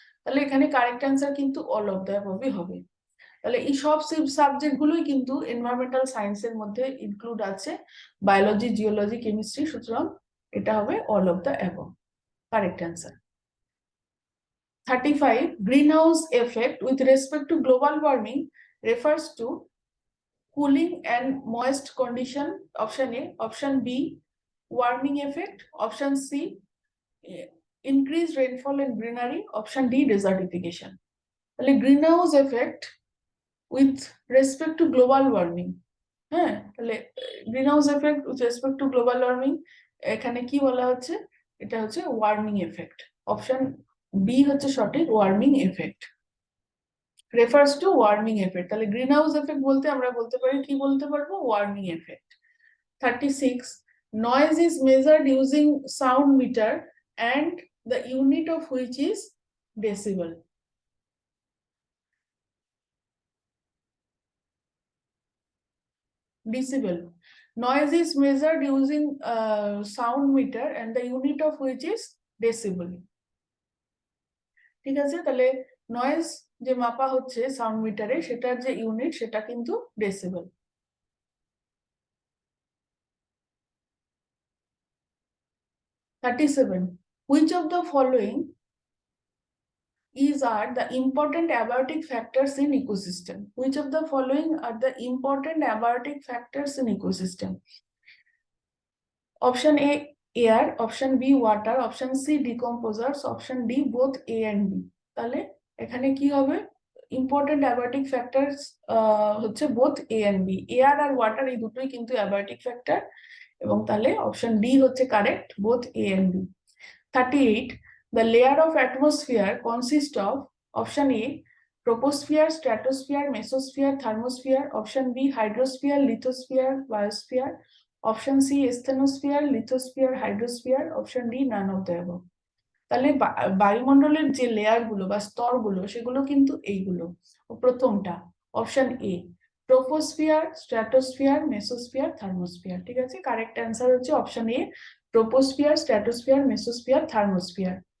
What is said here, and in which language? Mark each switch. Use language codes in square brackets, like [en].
[bn] তাহলে এখানে correct answer কিন্তু [en] all of the above [bn] হবে। তাহলে এই সব সাবজেক্ট গুলোই কিন্তু এনভায়রনমেন্টাল সায়েন্সের মধ্যে ইনক্লুড আছে, বায়োলজি, জিওলজি, কেমিস্ট্রি, সুতরাং এটা হবে all of the above, correct answer. [en] 35. Greenhouse effect with respect to global warming refers to cooling and moist condition. Option A. Option B, warming effect. Option C, increased rainfall and greenery. Option D, desertification. [bn] তাহলে [en] greenhouse effect with respect to global warming, [bn] হ্যাঁ, তাহলে greenhouse effect with respect to global warming, এখানে কি বলা হচ্ছে? এটা হচ্ছে warming effect. Option B হচ্ছে সঠিক, warming effect, refers to warming effect. তাহলে গ্রিনহাউস এফেক্ট বলতে আমরা বলতে পারি, কি বলতে পারবো? [en] Warming effect. 36. Noise is measured using sound meter and the unit of which is decibel. Decibel. Noise is measured using sound meter and the unit of which is decibel. [bn] ঠিক আছে, তাহলে নয়েজ যে মাপা হচ্ছে সাউন্ড মিটারে, সেটার যে unit সেটা কিন্তু decibel. [en] 37. Which of the following are the important abiotic factors in ecosystem? Which of the following are the important abiotic factors in ecosystem? Option A, air. Option B, water. Option C, decomposers. Option D, both A and B. [bn] তাহলে এখানে কি হবে? Important abiotic factors হচ্ছে both A and B. Air আর water এই দুটোই কিন্তু abiotic factor, এবং তাহলে অপশন ডি হচ্ছে correct, both A and B. [en] 38. The layer of atmosphere consists of option A, troposphere, stratosphere, mesosphere, thermosphere. Option B, hydrosphere, lithosphere, biosphere. Option C, asthenosphere, lithosphere, hydrosphere. Option D, none of the above. [bn] তাহলে বায়ুমণ্ডলের যে layer গুলো বা স্তরগুলো সেগুলো কিন্তু এইগুলো। প্রথমটা option A, troposphere, stratosphere, mesosphere, thermosphere. ঠিক আছে, কারেক্ট অ্যান্সার হচ্ছে option A, troposphere, stratosphere, mesosphere, thermosphere.